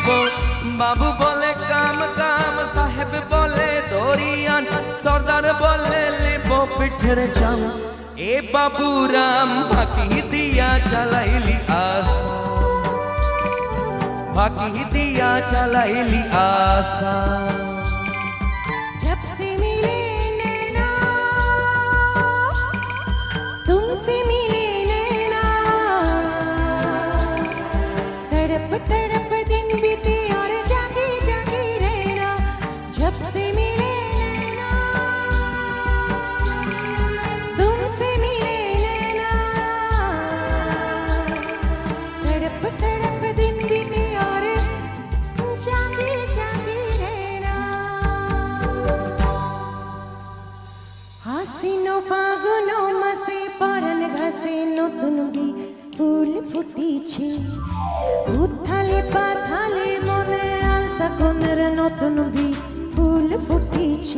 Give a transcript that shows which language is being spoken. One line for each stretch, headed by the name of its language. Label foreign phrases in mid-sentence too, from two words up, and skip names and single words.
Bangla: বাবু বলে কাম কাম, সাহেব বলে দরিয়ান, সর্দার বলে লিব পিঠের চাম। এ বাবু রাম ফাঁকি দিয়া চালাইলি আসাম, ফাঁকি দিয়া চালাইলি আসাম।
Hindi: जब से मिले नैना, तुमसे मिले नैना, तड़प तड़प दिन बीते और जागे जागे रहना। जब से मिले नैना, तुमसे मिले नैना, तड़प तड़प दिन बीते और जागे जागे रहना।
Bangla: হাসিনো ফাগুনো মাসে পরাণ ঘাসে নতুন বি ফুল ফুটিছে। উথালে পাথালে মনে আলতা কোনের নতুন বি ফুল ফুটিছে।